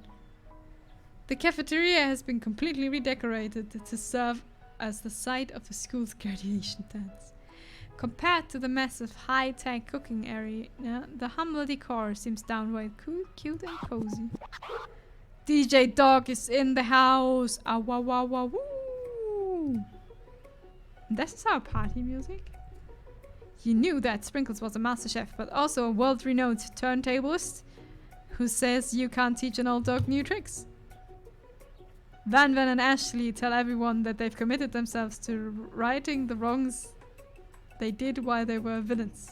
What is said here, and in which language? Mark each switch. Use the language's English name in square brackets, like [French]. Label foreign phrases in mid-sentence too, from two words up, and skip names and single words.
[English] The cafeteria has been completely redecorated to serve as the site of the school's graduation dance. Compared to the massive high-tech cooking area, the humble decor seems downright cute and cozy. DJ Dog is in the house! Ah, wah, wah, wah, woo! This is our party music. You knew that Sprinkles was a master chef, but also a world-renowned turntablist who says you can't teach an old dog new tricks. Van and Ashley tell everyone that they've committed themselves to righting the wrongs they did while they were villains.